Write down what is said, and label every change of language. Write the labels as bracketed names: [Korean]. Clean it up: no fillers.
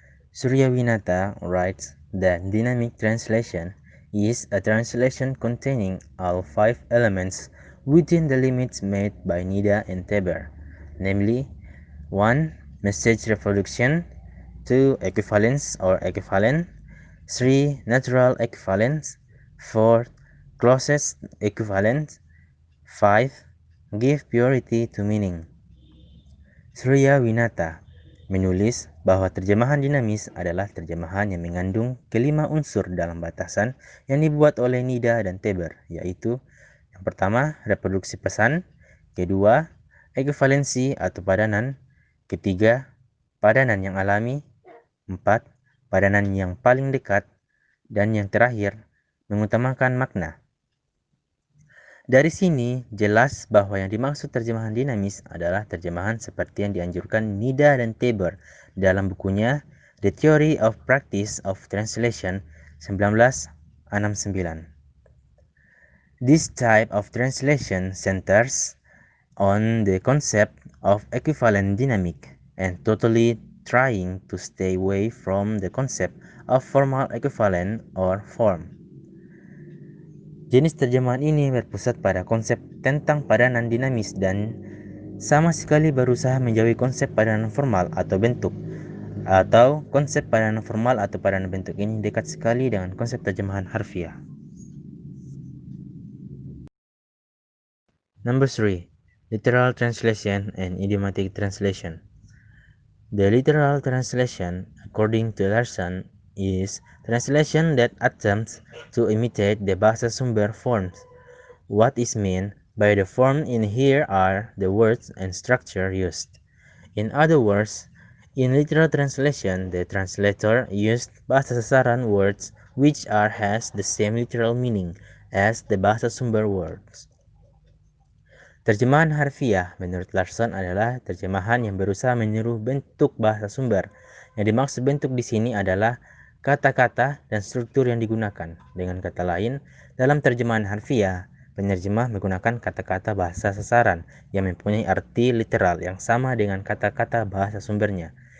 [English] Suryawinata writes that dynamic translation is a translation containing all 5 elements within the limits made by Nida and Teber, namely 1. Message reproduction, 2. Equivalence or equivalent, 3. Natural equivalence, 4. Closest equivalent, 5. Give priority to meaning. [Indonesian] Suryawinata menulis bahwa terjemahan dinamis adalah terjemahan yang mengandung kelima unsur dalam batasan yang dibuat oleh Nida dan Teber, yaitu yang pertama, reproduksi pesan, kedua, ekuivalensi atau padanan, ketiga, padanan yang alami, 4. Padanan yang paling dekat, dan yang terakhir, mengutamakan makna. Dari sini, jelas bahwa yang dimaksud terjemahan dinamis adalah terjemahan seperti yang dianjurkan Nida dan Teber dalam bukunya The Theory of Practice of Translation 1969. [English] This type of translation centers on the concept of equivalent dynamic and totally trying to stay away from the concept of formal equivalent or form. [Indonesian] Jenis terjemahan ini berpusat pada konsep tentang padanan dinamis dan sama sekali berusaha menjauhi konsep padanan formal atau bentuk, atau konsep padanan formal atau padanan bentuk ini dekat sekali dengan konsep terjemahan harfiah. [English] Number 3. Literal translation and idiomatic translation. The literal translation according to Larson, is translation that attempts to imitate the bahasa sumber forms. What is meant by the form in here are the words and structure used. In other words, in literal translation, the translator used bahasa sasaran words which has the same literal meaning as the bahasa sumber words. [Indonesian] Terjemahan harfiah menurut Larson adalah terjemahan yang berusaha meniru bentuk bahasa sumber. Yang dimaksud bentuk di sini adalah kata-kata dan struktur yang digunakan. Dengan kata lain, dalam terjemahan harfiah, penerjemah menggunakan kata-kata bahasa sasaran yang mempunyai arti literal yang sama dengan kata-kata bahasa sumbernya.